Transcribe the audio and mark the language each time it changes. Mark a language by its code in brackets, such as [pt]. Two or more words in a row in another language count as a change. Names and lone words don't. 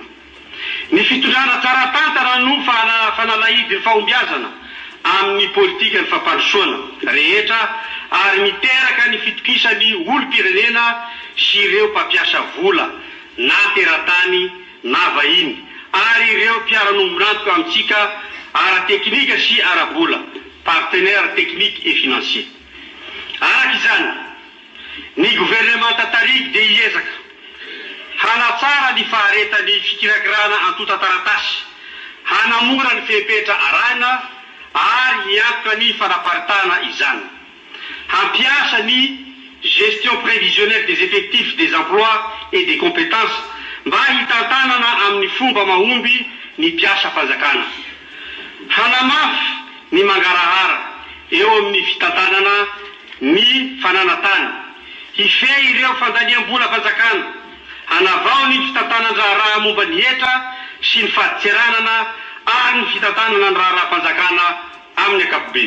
[mg] Ny fitondrana tsara tantana no fanalahidy ny fahombiazana amin'ny politika ny fampandrosoana rehetra ary miteraka ny fitokisany olo-pirenena sy ireo mpampiasa vola na teratany na vahiny ary ireo mpiara-nombonantoka amintsika ara-teknika sy ara-bola [fr] partenaire technique et financier. [mg] Arak'izany ny gouvernemanta tariky dia hiezaka hanatsara ny faharetany fikirakirana antota taratasy, hanamora ny fepetra arana ary hiantoka ny fanaparitana izany, hampiasa ny [fr] gestion prévisionnelle des effectifs, des emplois et des compétences [mg] mba hitantanana amin'ny fomba mahomby ny mpiasa fanjakana, hanamafy ny mangarahara eo amin'ny fitantanana ny fananatany, hife ireo fandaniam-bola fanjakana, hanavao ny fitantanan-draharaha momba ny hetra sy ny fahatiranana ary ny fitantanana ny raharaha-panjakana amin'ny ankapobeny.